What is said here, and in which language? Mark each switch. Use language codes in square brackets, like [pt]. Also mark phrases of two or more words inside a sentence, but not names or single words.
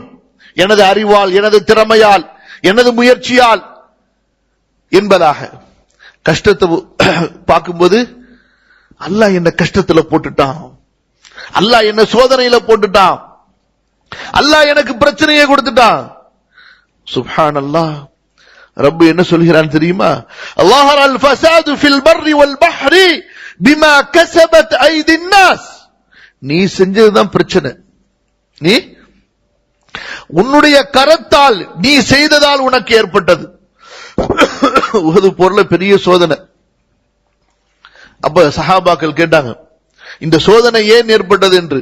[ta] எனது அறிவால், எனது திறமையால், எனது முயற்சியால் என்பதாக. கஷ்டத்தை பார்க்கும்போது அல்லாஹ் என்ன கஷ்டத்துல போட்டுட்டான், அல்லாஹ் என்ன சோதனையில போட்டுட்டான், அல்லாஹ் எனக்கு பிரச்சனையை கொடுத்துட்டான். சுப்ஹானல்லாஹ். ரப்பு என்ன சொல்கிறான் தெரியுமா? [ar] ظهر الفساد في البر والبحر بما كسبت ايدي الناس. [ta] நீ செஞ்சதுதான் பிரச்சனை. நீ உன்னுடைய கரத்தால், நீ செய்ததால் உனக்கு ஏற்பட்டது. உஹது போர்ல பெரிய சோதனை. அப்ப சஹாபாக்கள் கேட்டாங்க, இந்த சோதனை ஏன் ஏற்பட்டது என்று.